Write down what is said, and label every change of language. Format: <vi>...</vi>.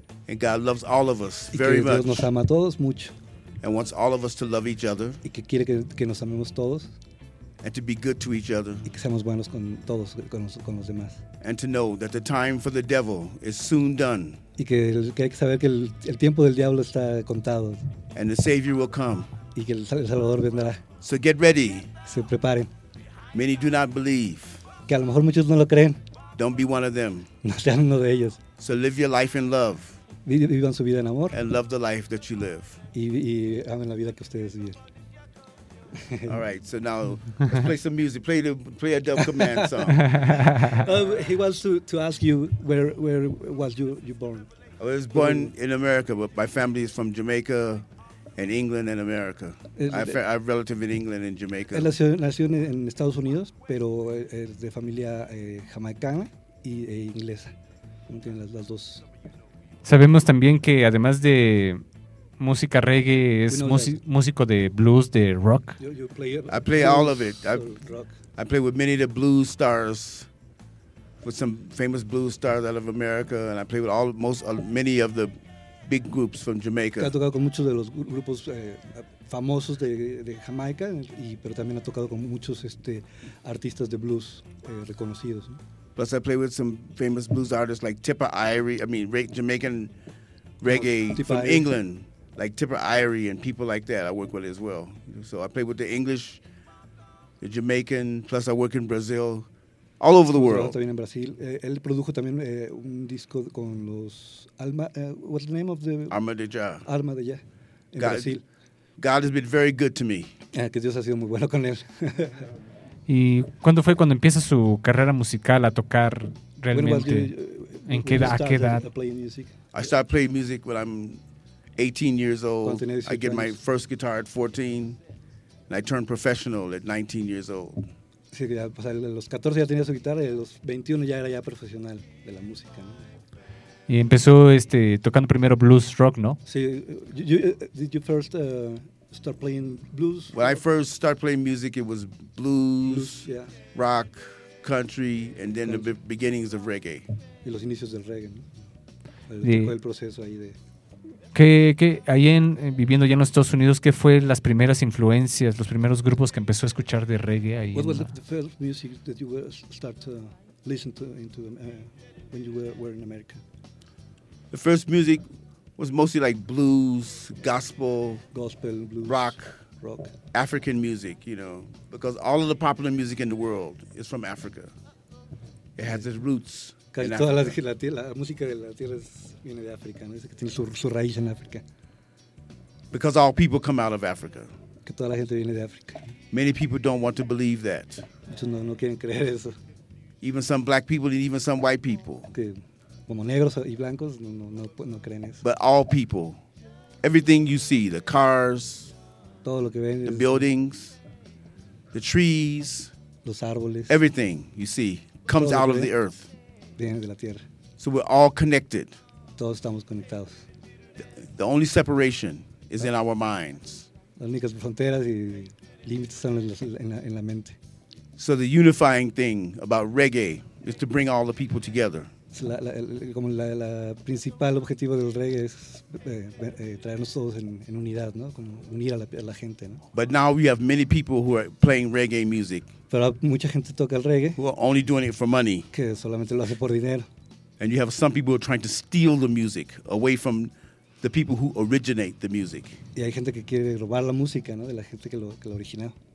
<en>And God loves all of us very much.</en> <es>Y que Dios nos ama a todos mucho.</es> <en>And wants all of us to love each other.</en> <es>Y que quiere que nos amemos todos.</es> <en>And to be good to each other.</en> <es>Y que seamos buenos con todos, con los demás.</es> <en>And to know that the time for the devil is soon done.</en> <es>Y que hay que saber que el tiempo del diablo está contado.</es> <en>And the Savior will come.</en> <es>Y que el Salvador vendrá.</es> <en>So get ready.</en> <es>Se preparen.</es> <en>Many do not believe.</en> <es>Que a lo mejor muchos no lo creen.</es> <en>Don't be one of them.</en> <es>No sean uno de ellos.</es> <en>So live your life in love.</en> <es>Vivan su vida en amor.</es> <en>And love the life that you live.</en> <es>Y amen la vida que ustedes viven.</es> <en>All right, so now let's play some music. Play a Dub Command song. He wants to ask you where was you born? I was born in America, but my family is from Jamaica and England and America. I have relative in England and Jamaica.</en> <es>Nació en Estados Unidos, pero es de familia jamaicana y inglesa. Tiene las dos. Sabemos también que además de música reggae, es músico de blues, de rock.</es> <en>I play all of it. I play with many of the blues stars, with some famous blues stars out of America, and I play with many of the big groups from Jamaica.</en> <es>Ha tocado con muchos de los grupos famosos de Jamaica, pero también ha tocado con muchos artistas de blues reconocidos.</es> <en>Plus, I play with some famous blues artists like Tipper Irie. I mean, Jamaican reggae from England. Like Tipper Irie and people like that, I work with as well. So I play with the English, the Jamaican, plus I work in Brazil, all over the world.</en> <es>También en Brasil. Él produjo también un disco con los Alma.</es> <en>What's the name of the?</en> <es>Alma de Ya. Alma de Ya. En God, Brasil.</es> <en>God has been very good to me.</en> <es>Que Dios ha sido muy bueno con él. ¿Y cuándo fue cuando empieza su carrera musical a tocar realmente? ¿En qué edad?</es> <en>I started playing music when I'm 18 years old. I get my first guitar at 14, and I turned professional at 19 years old.</en> <es>Sí, ya, pues, a los 14 ya tenía su guitarra, y a los 21 ya era ya profesional de la música, ¿no? Y empezó tocando primero blues rock, ¿no?</es> <en>Sí. Did you first start playing blues? When I first started playing music, it was blues yeah. Rock, country, and then the beginnings of reggae.</en> <es>Y los inicios del reggae, ¿no? El proceso ahí de ¿Qué ahí en viviendo ya en los Estados Unidos, qué fue las primeras influencias, los primeros grupos que empezó a escuchar de reggae ahí?</es> <en>What was the first music that you start to listen to into when you were in America? The first music was mostly like blues, gospel, blues, rock, African music, you know, because all of the popular music in the world is from Africa. It has its roots.</en> <es>Casi toda la música de la tierra viene de África, ¿no? Es que tiene su raíz en África.</es> <en>Because all people come out of Africa.</en> <es>Que toda la gente viene de África.</es> <en>Many people don't want to believe that.</en> <es>Muchos no quieren creer eso.</es> <en>Even some black people and even some white people.</en> <es>Que como negros y blancos no creen eso.</es> <en>But all people, everything you see, the cars,</en> <es>todo lo que ven,</es> <en>the buildings, the trees,</en> <es>los árboles,</es> <en>everything you see comes out of the earth.</en> <es>Viene de la tierra.</es> <en>So we're all connected.</en> <es>Todos estamos conectados.</es> <en>The only separation is in our minds.</en> <es>Las únicas fronteras y límites están en la mente.</es> <en>So the unifying thing about reggae is to bring all the people together.</en> <es>Como la principal objetivo del reggae es traernos todos en unidad, ¿no? Como unir a la gente, ¿no?</es> <en>But now we have many people who are playing reggae music.</en> <es>Pero mucha gente toca el reggae.</es> <en>Who are only doing it for money.</en> <es>Que solamente lo hace por dinero.</es> <en>And you have some people who are trying to steal the music away from the people who originate the music.</en> <es>Y hay gente que quiere robar la música, ¿no? De la gente que lo originó.</es>